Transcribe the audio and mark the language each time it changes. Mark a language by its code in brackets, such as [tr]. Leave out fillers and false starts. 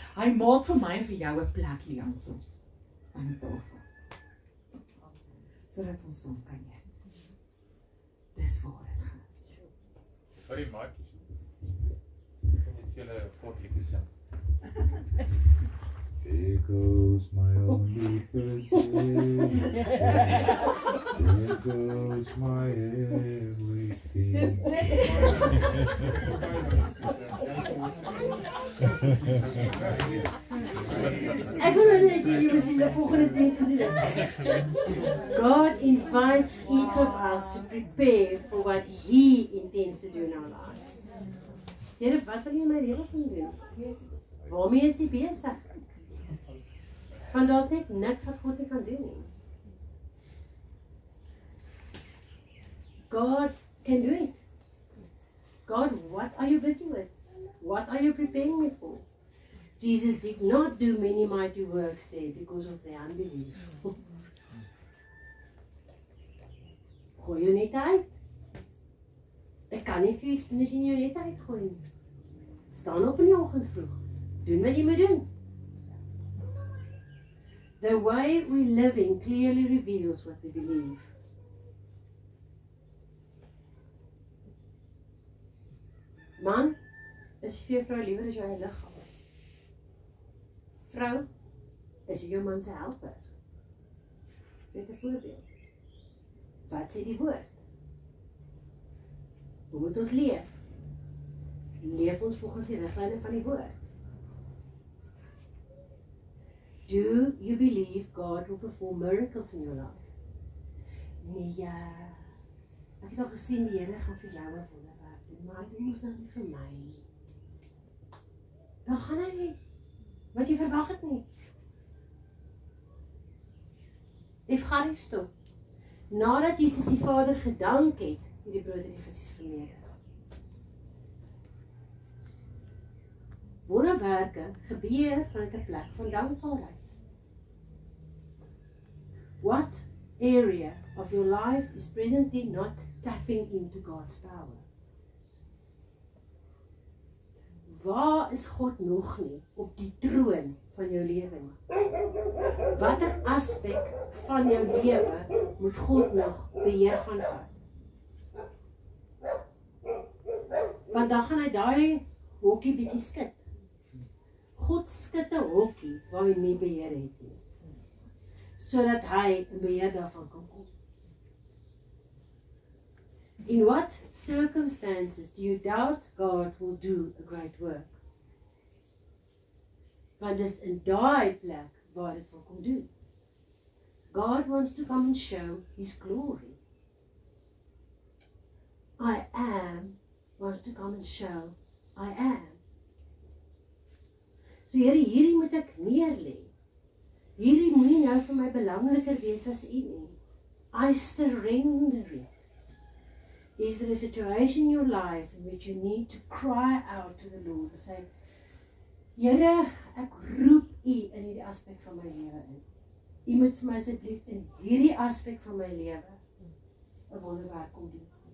[af] Hy maak vir my en vir jou 'n plekkie dansom aan die tafel. Sodat ons saam kan eet. Dis waar dit gaan. Vir die maatjies. Kan jy vir julle kort liedjie sing? [en] There goes my only possession. There goes my everything. [af] Ek wil net hê jy moet die volgende ding gedoen het. [en] God invites each of us to prepare for what He intends to do in our lives. [af] Here, wat wil jy my lewe gaan doen? Waarmee is jy besig? Want daar's net niks wat God nie kan doen nie. [en] God can do it. God, what are you busy with? What are you preparing me for? Jesus did not do many mighty works there because of their unbelief. [af] Gooi jou net uit. Ek kan nie vir iets doen as jy jou net uitgooi nie. Staan op in die oggend vroeg. Doen wat jy moet doen. [en] The way we live in clearly reveals what we believe. [af] Man, is vir jou vrou liewer as jou eie liggaam. Vrou, is jy jou man se helper. Dit 'n voorbeeld. Wat sê die woord? Hoe moet ons leef? Leef ons volgens die riglyne van die woord? [en] Do you believe God will perform miracles in your life? [af] Nee, ja. Ek het al gesien die Here gaan vir jou 'n wonderwerk doen, maar hy doen mos nou nie vir my nie. Dan gaan hy nie. Want jy verwag het nie. Efcharisto. Nadat Jesus die Vader gedank het, het die brood en die visse vermeerder. Wonderwerke gebeur vanuit 'n plek van dankbaarheid. [en] What area of your life is presently not tapping into God's power? [af] Waar is God nog nie op die troon van jou lewe nie? Watter aspek van jou lewe moet God nog beheer van vat? Want dan gaan hy daai hokkie bietjie skud. God skud 'n hokkie waar hy nie beheer het nie. Sodat hy 'n beheer daarvan kan kom. [en] In what circumstances do you doubt God will do a great work? [af] Want dis in daai plek waar dit wil kom doen. [en] God wants to come and show His glory. I am wants to come and show I am. [af] So Here, hierdie moet ek neerlê. Hierdie moenie nou vir my belangriker wees as U nie. [en] I surrender it. Is there a situation in your life in which you need to cry out to the Lord and say, [af] Here, ek roep U in hierdie aspek van my lewe in. U moet vir my asseblief in hierdie aspek van my lewe 'n wonderwerk kom doen.